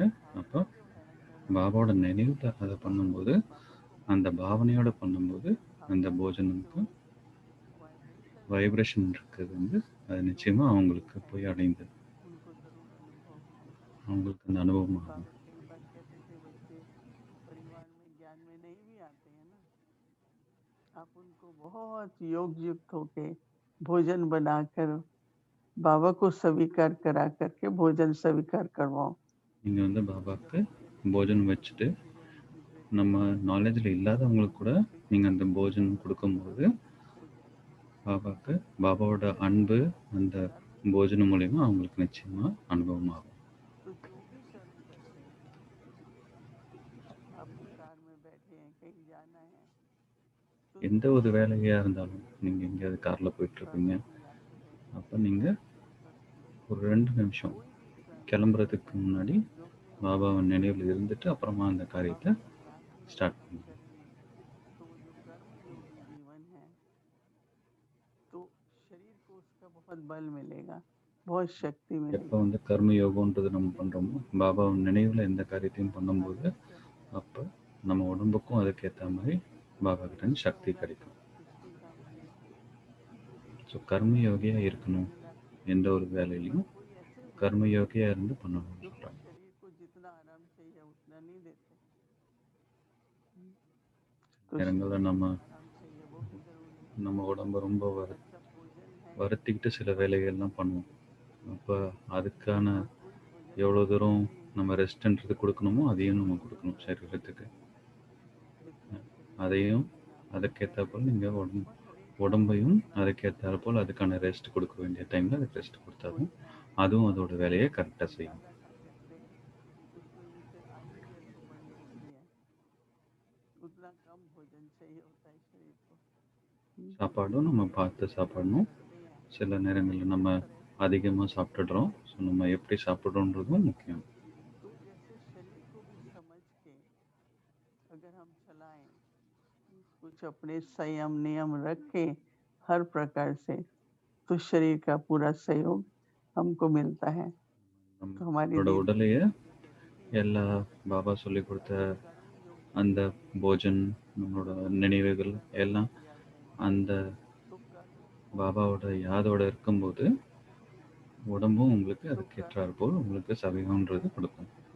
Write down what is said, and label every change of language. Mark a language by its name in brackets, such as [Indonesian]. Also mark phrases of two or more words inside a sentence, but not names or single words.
[Tamil] அப்போ பாபாவோட நினைவில் அதை பண்ணும்போது, அந்த பாவனையோடு பண்ணும்போது அந்த போஜனமுக்கு வைப்ரேஷன் இருக்கிறது வந்து அது நிச்சயமாக அவங்களுக்கு போய் அடைந்தது, அவங்களுக்கு அந்த அனுபவம் ஆகும். [Hindi] आप उनको बहुत योग युक्त होके भोजन बनाकर बाबा को स्वीकार करा करके भोजन स्वीकार करवाओ. [Tamil] நீங்கள் வந்து பாபாவுக்கு போஜனம் வச்சுட்டு நம்ம நாலேஜில் இல்லாதவங்களுக்கு கூட நீங்கள் அந்த போஜனம் கொடுக்கும்போது பாபாவுக்கு பாபாவோட அன்பு அந்த போஜனம் மூலயமா அவங்களுக்கு நிச்சயமாக அனுபவமாகும். எந்த ஒரு வேலையாக இருந்தாலும் நீங்கள் எங்கேயாவது காரில் போயிட்டுருப்பீங்க, அப்போ நீங்கள் ஒரு 2 நிமிஷம் கிளம்புறதுக்கு முன்னாடி பாபாவின் நினைவில் இருந்துட்டு அப்புறமா அந்த காரியத்தை ஸ்டார்ட் பண்ணுங்க. [Hindi] उसका बहुत बल मिलेगा, बहुत शक्ति [Tamil] எப்போ [Hindi] मिलेगी। [Tamil] வந்து கர்ம யோகம்ன்றது நம்ம பண்ணுறோமோ பாபா நினைவில் எந்த காரியத்தையும் பண்ணும்போது அப்போ நம்ம உடம்புக்கும் அதுக்கேற்ற மாதிரி பாபா கிட்ட இருந்து சக்தி கிடைக்கும். ஸோ கர்ம யோகியாக இருக்கணும், எந்த ஒரு வேலையிலையும் கர்ம யோகியாக இருந்து பண்ணணும்னு சொல்கிறாங்க. [Hindi] शरीर को जितना आराम चाहिए उतना नहीं देते, [Tamil] நேரங்களில் நம்ம [Hindi] आराम चाहिए वो भी जरूरी है। [Tamil] நம்ம உடம்பு ரொம்ப [Hindi] अच्छा भोजन है, [Tamil] வருத்திக்கிட்டு சில வேலைகள்லாம் பண்ணுவோம். அப்போ அதுக்கான எவ்வளோ தூரம் நம்ம ரெஸ்ட்ன்றது கொடுக்கணுமோ அதையும் நம்ம கொடுக்கணும் சரீரத்துக்கு. அதையும் அதுக்கேற்றாப்போல் நீங்கள் உடம்பையும் அதுக்கேற்றாற்போல் அதுக்கான ரெஸ்ட் கொடுக்க வேண்டிய டைமில் அதுக்கு ரெஸ்ட் கொடுத்தாலும் அதுவும் அதோட வேலையை கரெக்டாக செய்யும். [Hindi] उसमें उनसे आयु जैसे बड़ी होती है, उतना कम भोजन चाहिए होता है शरीर को। [Tamil] சாப்பாடும் நம்ம பார்த்து சாப்பிடணும். சில நேரங்களில் நம்ம அதிகமாக சாப்பிட்டுடுறோம். ஸோ நம்ம எப்படி சாப்பிட்றோன்றதும் முக்கியம். [Hindi] तो जैसे शरीर को भी समझ के अगर हम चलाएं, कुछ अपने संयम नियम रख के हर प्रकार से, तो शरीर का पूरा सहयोग हमको मिलता है। तो हमारी [Tamil] நம்மளோட உடலையே எல்லா பாபா சொல்லி கொடுத்த அந்த போஜன், நம்மளோட நினைவுகள் எல்லாம் அந்த பாபாவோட யாதோட இருக்கும்போது உடம்பும் உங்களுக்கு அதுக்கேற்றார் போல் உங்களுக்கு சபைன்றது கொடுக்கும்.